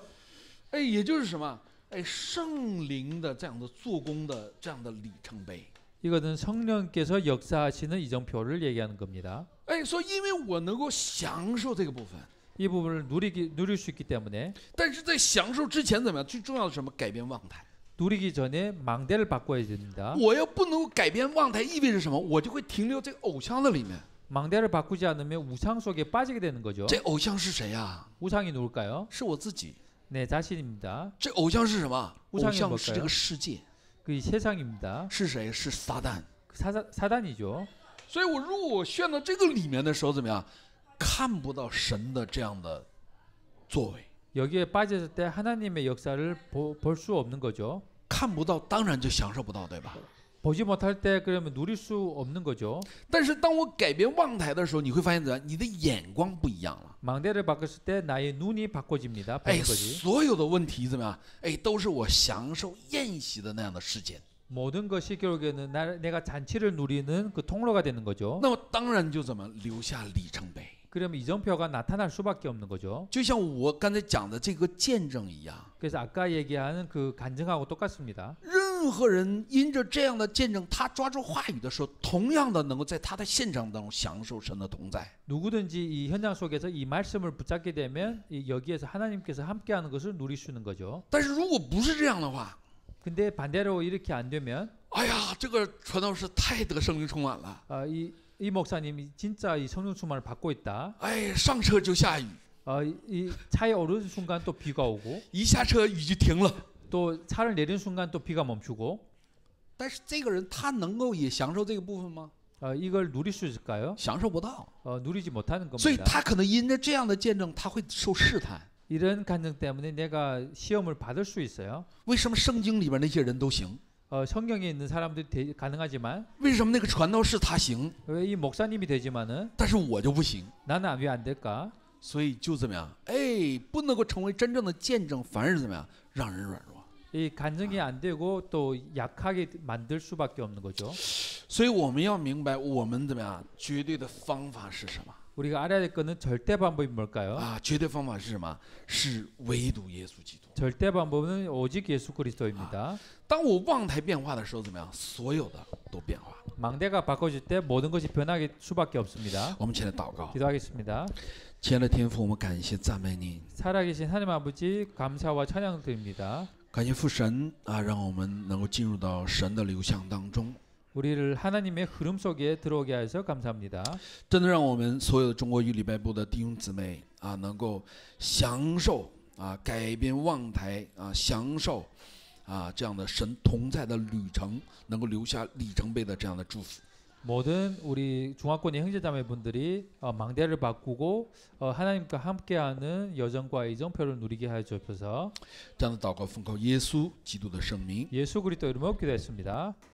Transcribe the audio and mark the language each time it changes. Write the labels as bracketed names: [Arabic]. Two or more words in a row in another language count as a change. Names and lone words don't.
[Chinese] 哎，也就是什么？哎，圣灵的这样的做工的这样的里程碑。 [Korean] 이것은 성령께서 역사하시는 이정표를 얘기하는 겁니다. [Chinese] 哎，说因为我能够享受这个部分， [Korean] 이 부분을 누릴 수 있기 때문에 [Chinese] 但是在享受之前怎么样？最重要的是什么？改变望台。 [Korean] 누리기 전에 망대를 바꿔야 됩니다. [Chinese] 我要不能够改变望台，意味着什么？我就会停留这个偶像的里面。 [Korean] 망대를 바꾸지 않으면 우상 속에 빠지게 되는 거죠. [Chinese] 这偶像是谁呀？ [Korean] 우상이 누굴까요? [Chinese] 是我自己。 [Korean] 내 자신입니다. [Chinese] 这偶像是什么？偶 [Korean] 우상이 [Chinese] 像是这 [Korean] 뭘까요? [Chinese] 个世界。 [Korean] 그 세상입니다. [Chinese] 是谁？是撒旦。 [Korean] 사단이죠. [Chinese] 所以我如果我陷到这个里面的时候，怎么样？看不到神的这样的作为， [Korean] 여기에 빠졌을 때 하나님의 역사를 볼 수 없는 거죠. [Chinese] 看不到，当然就享受不到，对吧？ [Korean] 보지 못할 때 그러면 누릴 수 없는 거죠. [Chinese] 但是当我改变望台的时候，你会发现怎么样？你的眼光不一样了。 [Korean] 망대를 바꿨을 때 나의 눈이 바꿔집니다. [Chinese] 哎， [Korean] 보는 거지. [Chinese] 所有的问题怎么样？哎，都是我享受宴席的那样的事件。 [Korean] 모든 것이 결국에는 내가 잔치를 누리는 그 통로가 되는 거죠. [Chinese] 那么当然就怎么留下里程碑？ [Korean] 그러면 이정표가 나타날 수밖에 없는 거죠. [Chinese] 就像我刚才讲的这个见证一样， [Korean] 그래서 아까 얘기하는 그 간증하고 똑같습니다. [Chinese] 任何人因着这样的见证，他抓住话语的时候，同样的能够在他的现场当中享受神的同在。 [Korean] 누구든지 이 현장 속에서 이 말씀을 붙잡게 되면 여기에서 하나님께서 함께하는 것을 누릴 수 있는 거죠. [Chinese] 但是如果不是这样的话， [Korean] 근데 반대로 이렇게 안 되면 [Chinese] 哎呀，这个传道士太得圣灵充满了， [Korean] 이 목사님이 진짜 이 성령 충만을 받고 있다. [Chinese] 哎，上车就下雨， [Korean] 이 차에 오르는 순간 또 비가 오고 [Chinese] 一下车雨就停了。 [Korean] 또 차를 내리는 순간 또 비가 멈추고 [Chinese] 但是这个人他能够也享受这个部分吗？ [Korean] 이걸 누릴 수 있을까요? [Chinese] 享受不到， [Korean] 누리지 못하는 [Chinese] 所以 [Korean] 겁니다. [Chinese] 他可能因着这样的见证，他会受试探。 [Korean] 이런 간증 때문에 내가 시험을 받을 수 있어요. [Chinese] 为什么圣经里边那些人都行？ [Korean] 성경에 있는 사람들이 가능하지만 [Chinese] 为什么那个传道士他行， [Korean] 왜 이 목사님이 되지만은 [Chinese] 但是我就不行？ [Korean] 나는 왜 안 될까? [Chinese] 所以就怎么样？哎，不能够成为真正的见证，反而怎么样？让人软弱。 [Korean] 이 간증이 안 되고 또 약하게 만들 수밖에 없는 거죠. [Chinese] 所以我们要明白，我们怎么样？绝对的方法是什么？ [Korean] 우리가 알아야 될 것은 절대 방법이 뭘까요? [Chinese] 啊，绝对方法是什么？是唯独耶稣基督。 [Korean] 절대 방법은 오직 예수 그리스도입니다. [Chinese] 当我望台变化的时候，怎么样？所有的都变化。 [Korean] 망대가 바꿔질 때 모든 것이 변하게 수밖에 없습니다. [Chinese] 我们起来祷告， [Korean] 기도하겠습니다. [Chinese] 亲爱的天父，我们感谢赞美你， [Korean] 살아계신 하나님 아버지 감사와 찬양 드립니다. [Chinese] 感谢父神啊，让我们能够进入到神的流向当中， [Korean] 우리를 하나님의 흐름 속에 들어오게 하셔서 감사합니다. [Chinese] 真的让我们所有的中国语礼拜部的弟兄姊妹啊，能够享受啊改变望台啊，享受啊这样的神同在的旅程，能够留下里程碑的这样的祝福。 [Korean] 모든 우리 중화권의 형제자매분들이 망대를 바꾸고 하나님과 함께하는 여정과 이정표를 누리게 하여 주옵소서. [Chinese] 这样的祷告奉靠耶稣基督的圣名。 [Korean] 예수 그리스도 이름으로 기도했습니다.